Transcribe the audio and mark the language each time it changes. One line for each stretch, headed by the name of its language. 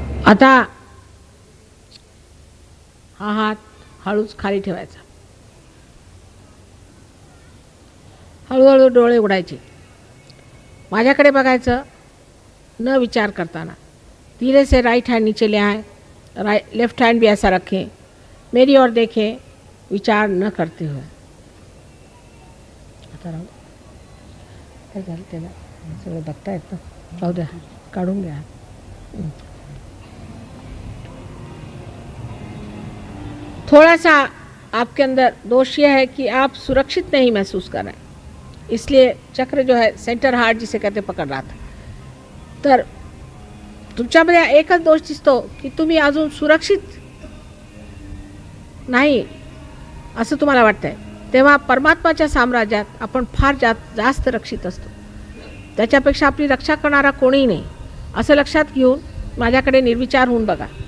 Marathi: आता हा हात हळूच खाली ठेवायचा. हळूहळू डोळे उघडायचे. माझ्याकडे बघायचं न विचार करताना.
Hindi: धीरे से राइट हैंड नीचे ले आए, लेफ्ट हैंड भी ऐसा रखें, मेरी ओर देखें, विचार न करते हुए.
Marathi: आता राहू काय झालं त्याला सगळं बघता येतं. जाऊ द्या, काढून घ्या.
Hindi: थोड़ा सा आपके अंदर दोष यह है कि आप सुरक्षित नहीं महसूस कर रहे हैं, इसलिए चक्र जो है सेंटर हार्ट जिसे कहते पकड़ रहा था.
Marathi: तर तुमच्यामध्ये एकच दोष दिसतो की तुम्ही अजून सुरक्षित नाही असं तुम्हाला वाटतंय. तेव्हा परमात्माच्या साम्राज्यात आपण फार जास्त रक्षित असतो. त्याच्यापेक्षा आपली रक्षा करणारा कोणीही नाही असं लक्षात घेऊन माझ्याकडे निर्विचार होऊन बघा.